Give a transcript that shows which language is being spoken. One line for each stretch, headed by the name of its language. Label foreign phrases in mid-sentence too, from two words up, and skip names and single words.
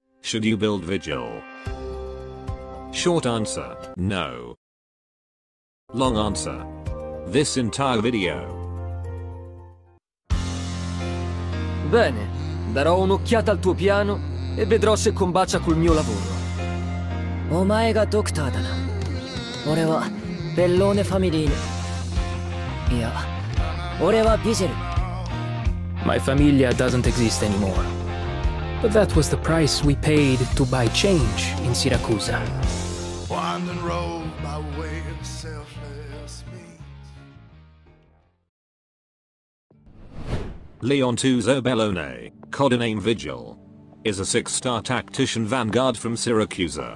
English: Should you build Vigil? Short answer, no. Long answer, this entire video.
Italian: Bene, darò un'occhiata al tuo piano e vedrò se combacia col mio lavoro.
Japanese: お前がドクターだな。俺はベッローネファミリーヌ。いや、俺はビジル。
English: My familia doesn't exist anymore. But that was the price we paid to buy change in Siracusa. Winding road by way of selfless means. Leon Tuzo Bellone, codename Vigil, is a 6-star tactician vanguard from Siracusa.